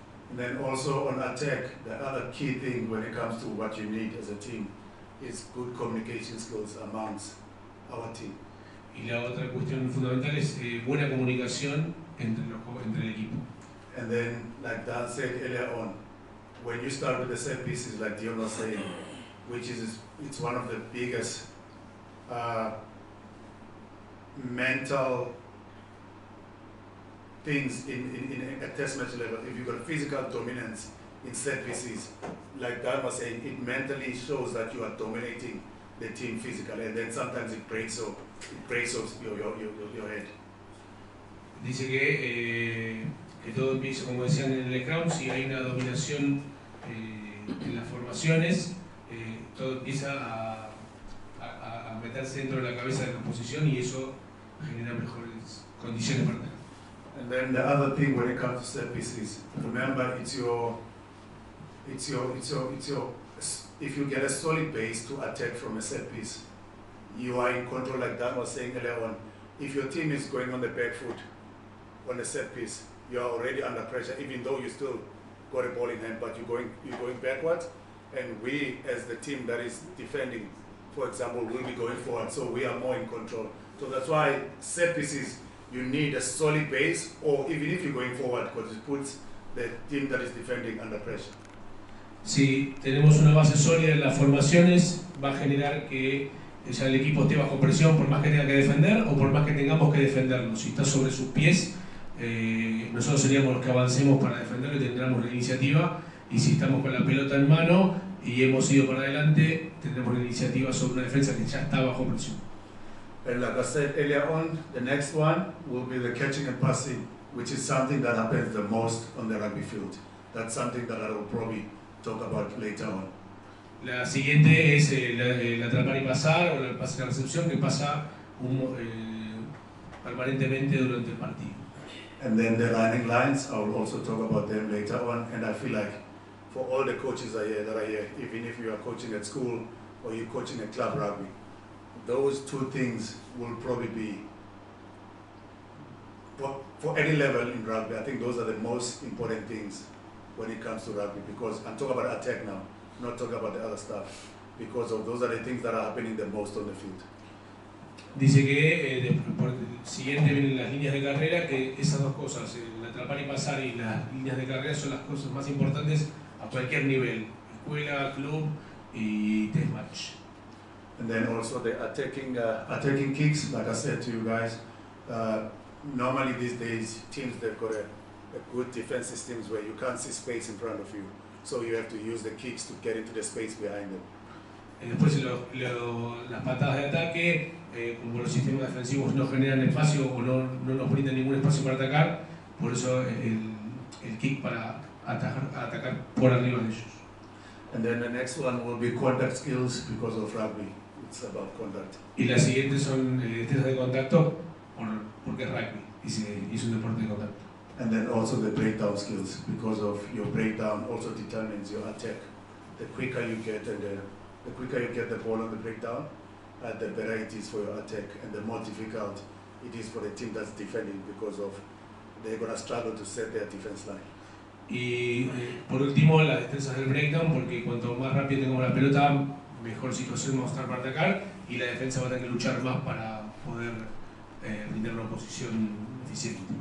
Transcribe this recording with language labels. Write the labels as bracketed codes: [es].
[en] And then also on attack, the other key thing when it comes to what you need as a team is good communication skills amongst our team. [es] Y la otra cuestión fundamental es buena comunicación entre el equipo. [en] And then, like Dan said earlier on, when you start with the set pieces, like Dion was saying, which is it's one of the biggest mental things in a test match level. If you've got physical dominance in set pieces, like Dan was saying, it mentally shows that you are dominating the team physically, and then sometimes it breaks your head. [es] Dice que todo empieza, como decían en el scrum, si hay una dominación en las formaciones, todo empieza a meterse dentro de la cabeza de la posición y eso genera mejores condiciones para atacar. [en] And then the other thing when it comes to set pieces, remember if you get a solid base to attack from a set piece, you are in control, like Dan was saying earlier on. If your team is going on the back foot on a set piece, you are already under pressure, even though you still got a ball in hand, but you're going backwards. And we, as the team that is defending, for example, will be going forward, so we are more in control. So that's why set pieces, you need a solid base, or even if you're going forward, because it puts the team that is defending under pressure. [es] Si tenemos una base sólida en las formaciones, va a generar que ya el equipo esté bajo presión por más que tenga que defender o por más que tengamos que defenderlo. Si está sobre sus pies, nosotros seríamos los que avancemos para defenderlo y tendremos la iniciativa. Y si estamos con la pelota en mano y hemos ido para adelante, tendremos la iniciativa sobre una defensa que ya está bajo presión. [en] And like I said earlier on, the next one will be the catching and passing, which is something that happens the most on the rugby field. That's something that I will probably talk about later on. [es] La siguiente es el atrapar y pasar, o el pase y la recepción, que pasa permanentemente durante el partido. [en] And then the running lines, I will also talk about them later on. And I feel like for all the coaches that are here, even if you are coaching at school or you're coaching at club rugby, those two things will probably be, for any level in rugby, I think those are the most important things when it comes to rugby, because I'm talking about attack now, not talking about the other stuff, because of those are the things that are happening the most on the field. [es] Dice que por el siguiente vienen las líneas de carrera, que esas dos cosas, el atrapar y pasar y las líneas de carrera son las cosas más importantes a cualquier nivel, escuela, club y test match. [en] And then also the attacking kicks, like I said to you guys, normally these days teams, they've got a good defense systems where you can't see space in front of you, so you have to use the kicks to get into the space behind them. [es] Después las patadas de ataque, como los sistemas defensivos no generan espacio o no nos brindan ningún espacio para atacar, por eso el kick para atacar por arriba de ellos. [en] And then the next one will be contact skills, because of rugby, it's about contact. [es] Y las siguientes son destrezas de contacto, porque es rugby y es un deporte de contacto. [en] And then also the breakdown skills, because of your breakdown also determines your attack. The quicker you get and the quicker you get the ball on the breakdown, the better it is for your attack, and the more difficult it is for the team that's defending, because of they're going to struggle to set their defense line. [es] Y por último, las destrezas del breakdown, porque cuanto más rápido tengamos la pelota, mejor situación vamos a estar para atacar y la defensa va a tener que luchar más para poder brindar una posición eficiente.